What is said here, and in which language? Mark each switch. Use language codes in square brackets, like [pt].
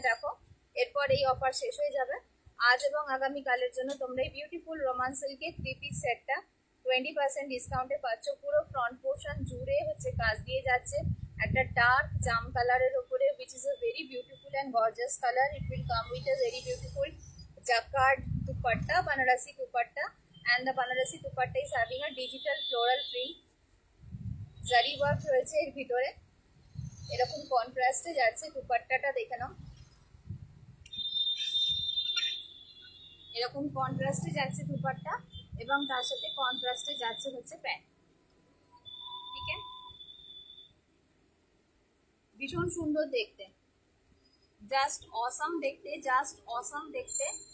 [bn] দেখো এরপর এই অফার শেষ হয়ে যাবে। আজ এবং আগামীকালের জন্য তোমরা এই বিউটিফুল রোমান সিল্কের 3 পিস সেটটা 20% ডিসকাউন্টে পাচ্ছ। পুরো ফ্রন্ট পোর্শন জুড়ে হচ্ছে কাজ দিয়ে যাচ্ছে, একটা ডার্ক জাম কালারের উপরে, [en] which is a very beautiful and gorgeous color. It will come with a very beautiful jacquard dupatta, Banarasi dupatta, and the Banarasi dupatta is having a digital floral print. [bn] জারি work রয়েছে এর ভিতরে, এরকম কন্ট্রাস্টে যাচ্ছে দুপাট্টাটা। দেখে নাও, এরকম কন্ট্রাস্টে যাচ্ছে দুপাট্টা এবং তার সাথে কন্ট্রাস্টে যাচ্ছে হচ্ছে প্যান্ট। ঠিক আছে, ভীষণ সুন্দর দেখতে, জাস্ট অসাম দেখতে, জাস্ট অসাম দেখতে।